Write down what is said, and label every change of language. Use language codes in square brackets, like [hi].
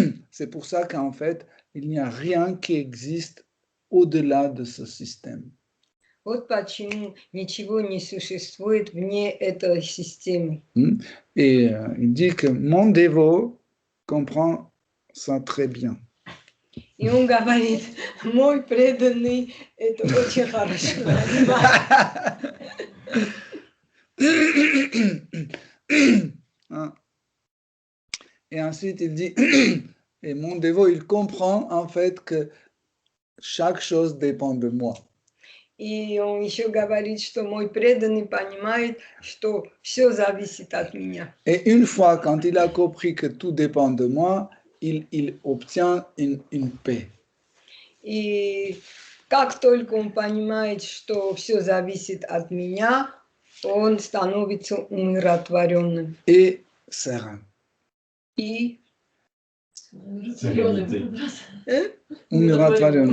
[fr] C'est pour ça qu'en fait, il n'y a rien qui existe au-delà de ce système. [ru] Вот почему ничего не существует вне этой системы. [fr] Et il dit que mon dévot comprend ça très bien. [ru] И он говорит, мой преданный это очень хорошо понимает. [fr] Et ensuite, il dit, et mon dévot, il comprend en fait que chaque chose dépend de moi. [ru] И он еще говорит, что мой преданный понимает, что все зависит от меня. [fr] Et une fois, quand il a compris que tout dépend de moi, il obtient une paix. [ru] И как только он понимает, что все зависит от меня, он становится умиротворенным. [fr] Et serein. [ru] И [fr] Sérénité. [ru] Умиротворенным.